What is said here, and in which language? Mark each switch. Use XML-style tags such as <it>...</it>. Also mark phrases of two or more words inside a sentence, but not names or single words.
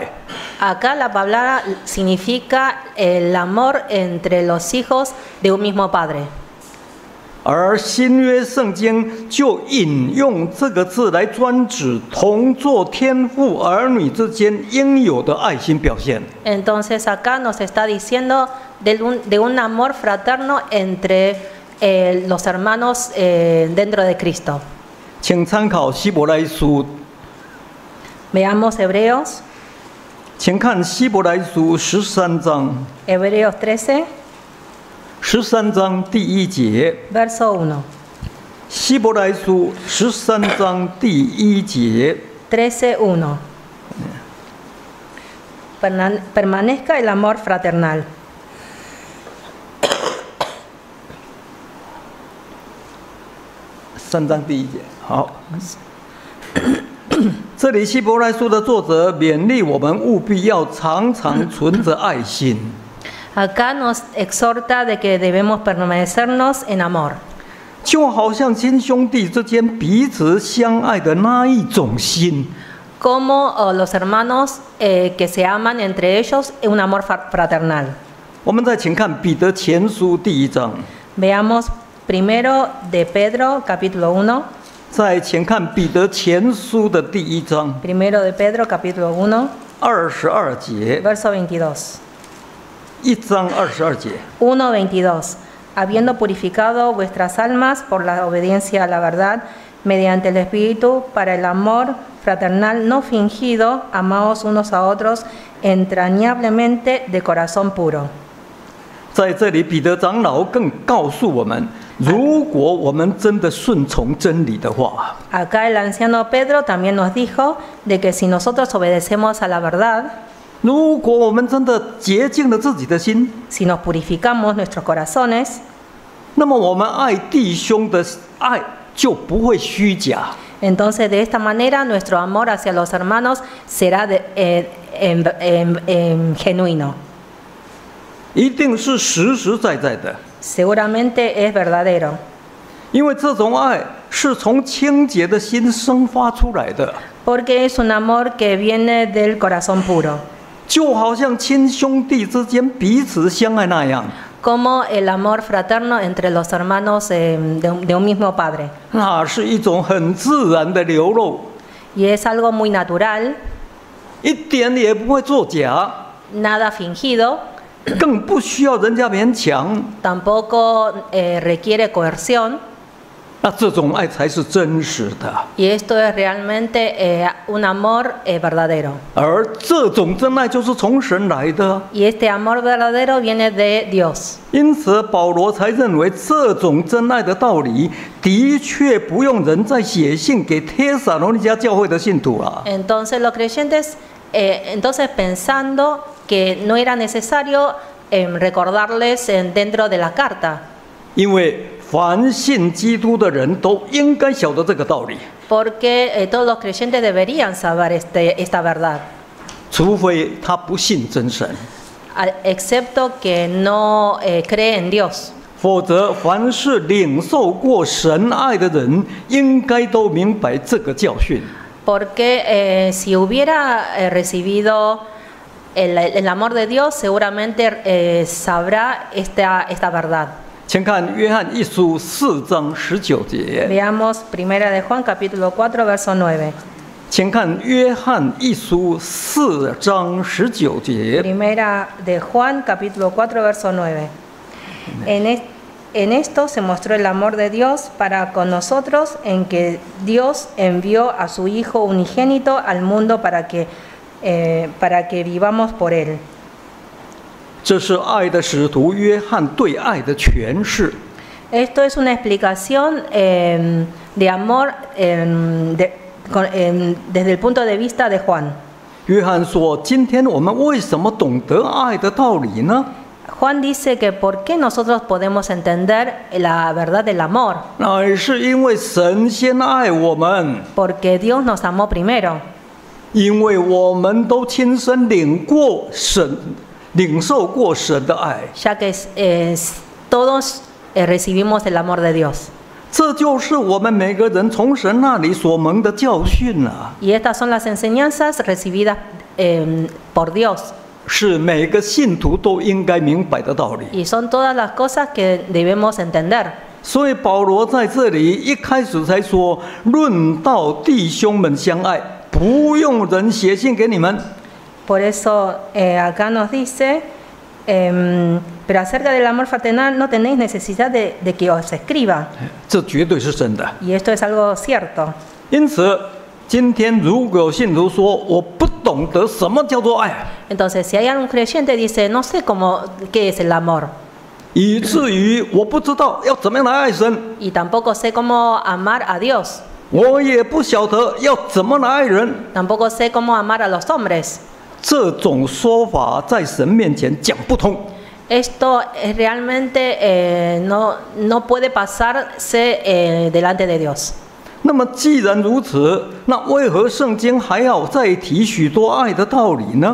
<es>Acá la palabra significa el amor entre los hijos de un mismo padre.</es> <zh>而新约圣经就引用这个字来专指同作天父儿女之间应有的爱心表现。</zh> <es>Entonces acá nos está diciendo de un amor fraterno entre los hermanos dentro de Cristo.</es> <zh>请参考希伯来书，</zh> <es>Veamos Hebreos,</es> <zh>请看希伯来书13章</zh> <es>Hebreos 13,</es> <zh>，13章第1节。</zh> <es>verso 1.</es> <zh>希伯来书13章第1节。</zh> <es>13:1. Permanezca el amor fraternal.</es> <zh>3 章第1节。好。这里希伯来书的作者勉励我们务必要常常存着爱心。</zh> <es>Acá nos exhorta de que debemos permanecernos en amor,</es> <zh>就好像亲兄弟之间彼此相爱的那一种心。</zh> <es>como los hermanos que se aman entre ellos en un amor fraternal.</es> <zh>我们再请看彼得前书第1章，</zh> <es>Veamos primero de Pedro, capítulo 1.</es> <zh>再请看彼得前书的第1章</zh> <es>Primero de Pedro, capítulo 1,</es> <zh>22 节。</zh> <es>verso 22.</es> <zh>1章22节。</zh> <es>1:22. Habiendo purificado vuestras almas por la obediencia a la verdad, mediante el Espíritu, para el amor fraternal no fingido, amaos unos a otros entrañablemente de corazón puro.</es> <zh>在这里，彼得长老更告诉我们，如果我们真的顺从真理的话，</zh> <es>Acá el anciano Pedro también nos dijo de que si nosotros obedecemos a la verdad,</es> <zh>如果我们真的洁净了自己的心，</zh> <es>si nos purificamos nuestros corazones,</es> <zh>那么我们爱弟兄的爱就不会虚假。</zh> <es>entonces de esta manera nuestro amor hacia los hermanos será genuino.</es> <zh>一定是实实在在的，</zh> <es>Seguramente es verdadero,</es> <zh>因为这种爱是从清洁的心生发出来的，</zh> <es>porque es un amor que viene del corazón puro,</es> <zh>就好像亲兄弟之间彼此相爱那样，</zh> <es>como el amor fraterno entre los hermanos de un mismo padre.</es> <zh>那是一种很自然的流露，</zh> <es>Y es algo muy natural,</es> <zh>一点也不会作假，</zh> <es>nada fingido,</es> <zh>更不需要人家勉强。</zh> <es>tampoco requiere coerción.</es> <zh>那这种爱才是真实的，</zh> <es>Y esto es realmente un amor verdadero.</es> <zh>而这种真爱就是从神来的。</zh> <es>Y este amor verdadero viene de Dios.</es> <zh>因此，保罗才认为这种真爱的道理，的确不用人再写信给帖撒罗尼迦教会的信徒了。</zh> <es>Entonces los creyentes, entonces pensando que no era necesario recordarles dentro de la carta,</es> <zh>因为凡信基督的人都应该晓得这个道理，</zh> <es>porque todos los creyentes deberían saber esta verdad,</es> <zh>除非他不信真神，</zh> <es>excepto que no cree en Dios.</es> <zh>否则凡是领受过神爱的人，应该都明白这个教训。</zh> <es>Porque si hubiera recibido el amor de Dios, seguramente sabrá esta verdad.</es> <zh>请看约翰一书4章19节。</zh> <es>Veamos Primera de Juan, capítulo 4, verso 9.</es> <zh>请看约翰一书4章19节。</zh> <es>Primera de Juan, capítulo 4, verso 9. En esto se mostró el amor de Dios para con nosotros, en que Dios envió a su Hijo unigénito al mundo para que vivamos por él.</es> <zh>这是爱的使徒约翰对爱的诠释。</zh> <es>Esto es una explicación de amor desde el punto de vista de Juan.</es> <zh>约翰说：“今天我们为什么懂得爱的道理呢？</zh> <es>Juan dice que por qué nosotros podemos entender la verdad del amor,</es> <zh>乃是因为神先爱我们，</zh> <es>porque Dios nos amó primero,</es> <zh>因为我们都亲身领受过神的爱。</zh> <es>ya que todos recibimos el amor de Dios.</es> <zh>这就是我们每个人从神那里所蒙的教训啊，</zh> <es>Y estas son las enseñanzas recibidas por Dios.</es> <zh>是每个信徒都应该明白的道理。</zh> <es>Y son todas las cosas que debemos entender.</es> <zh>所以保罗在这里一开始才说：“论到弟兄们相爱，不用人写信给你们。”</zh> <es>Por eso acá nos dice, pero acerca del amor fraternal no tenéis necesidad de que os escriba.</es> <zh>这绝对是真的。</zh> <es>Y esto es algo cierto.</es> <zh>因此，今天如果有信徒说我不懂得什么叫做爱，</zh> <es>Entonces, si hay algún creyente dice, no sé qué es el amor,</es> <zh>以至于我不知道要怎么样来爱神，</zh> <es>y tampoco sé cómo amar a Dios,</es> <zh>我也不晓得要怎么来爱人，</zh> <es>tampoco sé cómo amar a los hombres.</es> <zh>这种说法在神面前讲不通。</zh> <es>Esto realmente no puede pasarse delante de Dios.</es> <zh>那么既然如此，那为何圣经还要再提许多爱的道理呢？</zh>